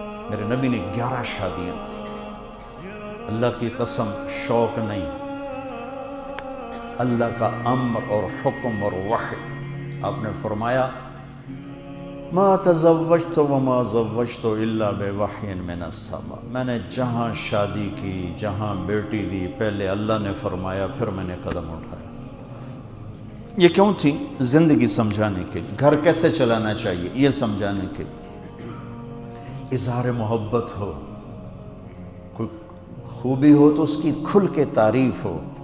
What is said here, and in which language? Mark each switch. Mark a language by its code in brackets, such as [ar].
[ur] میرے نبی نے 11 شادیاں کی. اللہ کی قسم شوق نہیں, اللہ کا امر اور حکم اور وحی. آپ نے فرمایا [ar] ما تزوجت وما زوجت الا بوحی من السماء. [ur] میں نے جہاں شادی کی, جہاں بیٹی دی, پہلے اللہ نے فرمایا, پھر میں نے قدم اٹھایا. یہ کیوں تھی؟ زندگی سمجھانے کے لیے, گھر کیسے چلانا چاہیے یہ سمجھانے کے لیے. اظہار محبت ہو, کوئی خوبی ہو تو اس کی کھل کے تعریف ہو.